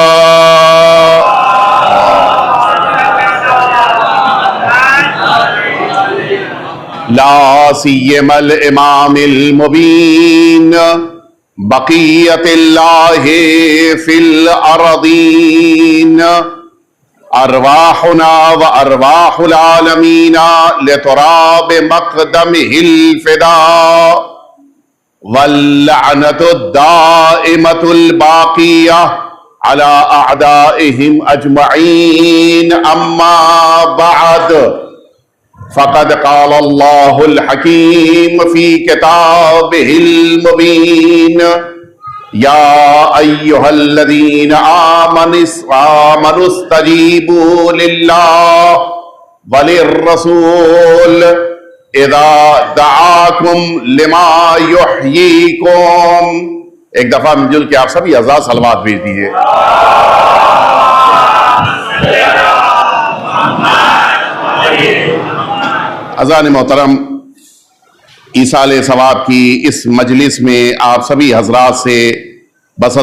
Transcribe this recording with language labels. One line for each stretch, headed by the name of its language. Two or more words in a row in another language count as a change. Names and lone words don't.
Arabic: لا سيما الإمام المبين بقية الله في الأرضين أرواحنا وأرواح العالمين لتراب مقدمه الفداء واللعنة الدائمة الباقية على أعدائهم أجمعين أما بعد فقد قال الله الحكيم في كتابه المبين يا أيها الذين آمنوا استجيبوا لله وللرسول إذا دعاكم لما يحييكم.
Urdu: ایک دفعہ مل جل کے آپ سبھی عزا صلوات بھیج دیجیے. اذان محترم، ایصال ثواب کی اس مجلس میں آپ سبھی حضرات سے بست